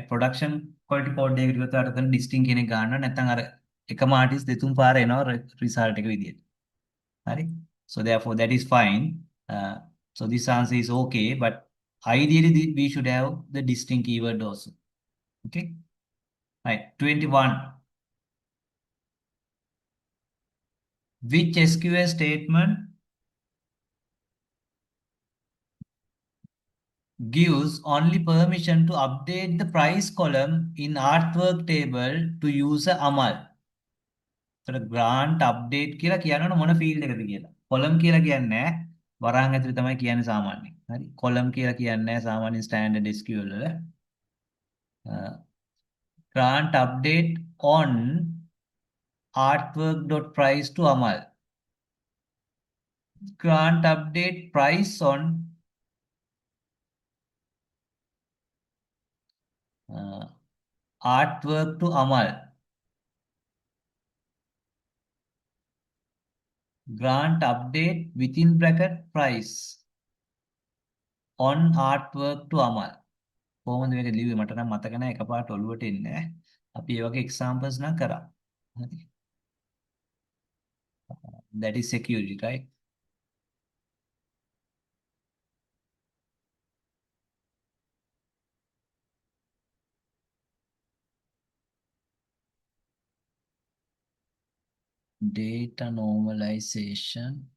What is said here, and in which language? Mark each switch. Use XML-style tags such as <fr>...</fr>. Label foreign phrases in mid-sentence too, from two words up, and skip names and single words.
<en>Production quality code</en> <si>එකකට ගියොත් අර තන distinct කියන එක ගන්න නැත්නම් අර එකම artist දෙතුන් පාර එනවා result එක විදියට. හරි.</si> <en>So therefore that is fine. So this answer is okay, but ideally we should have the distinct keyword also. Okay. Right. 21. Which SQL statement gives only permission to update the price column in artwork table to user amal.</en> <si>ඒතර</si> <en>grant update</en> <si>කියලා කියනවනේ මොන field එකද කියලා. column කියලා කියන්නේ නැහැ. වරහන් ඇතුලේ තමයි කියන්නේ සාමාන්‍යයෙන්. හරි. column කියලා කියන්නේ නැහැ සාමාන්‍ය</si> <en>standard SQL</en> <si>වල.</si> <en>grant update on artwork.price to amal. Grant update price on artwork to amal. Grant update within bracket price on artwork to amal.</en> <si>කොහොමද මේක ලිව්වේ මට නම් මතක නැහැ එකපාරට ඔළුවට එන්නේ නැහැ. අපි ඒ වගේ examples නම් කරා. හරි.</si> <en>That is security, right? Data normalization.</en>